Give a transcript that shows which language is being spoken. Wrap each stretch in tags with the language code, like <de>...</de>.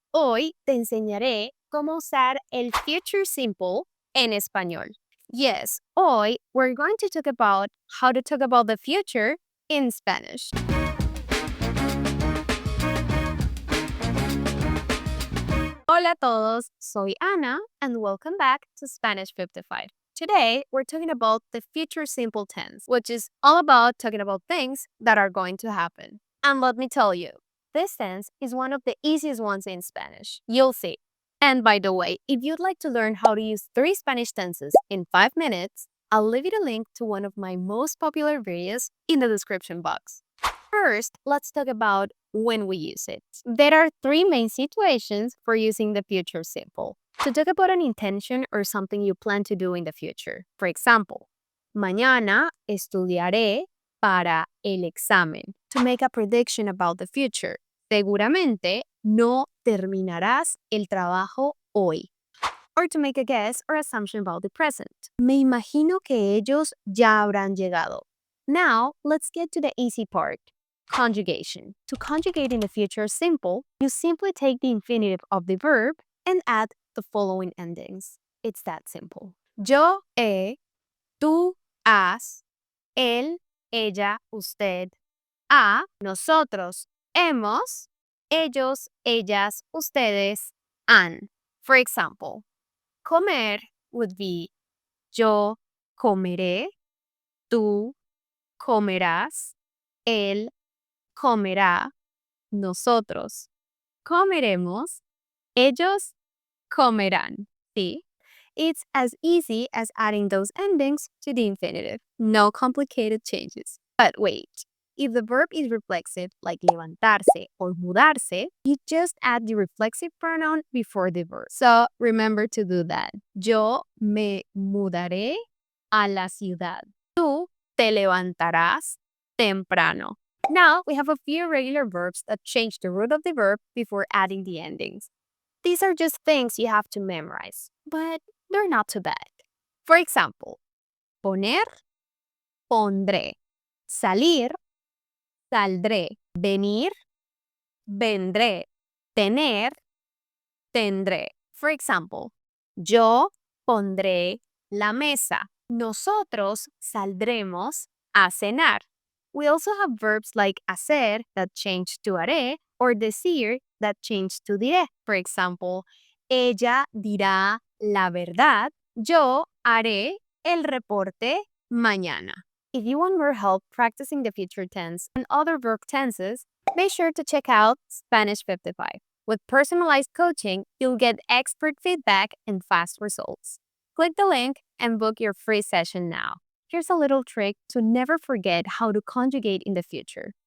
<es>Hoy te enseñaré cómo usar el future simple en español.</es> <en>Yes, hoy we're going to talk about how to talk about the future in Spanish.</en> <es>Hola a todos, soy Ana</es> <en>and welcome back to Spanish 55. Today, we're talking about the future simple tense, which is all about talking about things that are going to happen. And let me tell you, this tense is one of the easiest ones in Spanish. You'll see. And by the way, if you'd like to learn how to use 3 Spanish tenses in 5 minutes, I'll leave you a link to one of my most popular videos in the description box. First, let's talk about when we use it. There are 3 main situations for using the future simple. To talk about an intention or something you plan to do in the future. For example,</en> <es>mañana estudiaré para el examen.</es> <en>To make a prediction about the future.</en> <es>Seguramente no terminarás el trabajo hoy.</es> <en>Or to make a guess or assumption about the present.</en> <es>Me imagino que ellos ya habrán llegado.</es> <en>Now, let's get to the easy part. Conjugation. To conjugate in the future simple, you simply take the infinitive of the verb and add the following endings. It's that simple.</en> <es>Yo he, tú has, él, ella, usted, ha, nosotros, hemos, ellos, ellas, ustedes, han.</es> <en>For example,</en> <es>comer</es> <en>would be</en> <es>yo comeré, tú comerás, él comerá, nosotros comeremos, ellos comerán.</es> <en>See? It's as easy as adding those endings to the infinitive. No complicated changes. But wait, if the verb is reflexive, like levantarse or mudarse, you just add the reflexive pronoun before the verb. So remember to do that.</en> <es>Yo me mudaré a la ciudad. Tú te levantarás temprano.</es> <en>Now, we have a few regular verbs that change the root of the verb before adding the endings. These are just things you have to memorize, but they're not too bad. For example, poner, pondré.</en> <es>Salir, saldré. Venir, vendré. Tener, tendré.</es> <en>For example,</en> <es>yo pondré la mesa. Nosotros saldremos a cenar.</es> <en>We also have verbs like hacer that change to haré or decir that change to diré. For example,</en> <es>ella dirá la verdad. Yo haré el reporte mañana.</es> <en>If you want more help practicing the future tense and other verb tenses, make sure to check out Spanish 55. With personalized coaching, you'll get expert feedback and fast results. Click the link and book your free session now. Here's a little trick to never forget how to conjugate in the future.</en>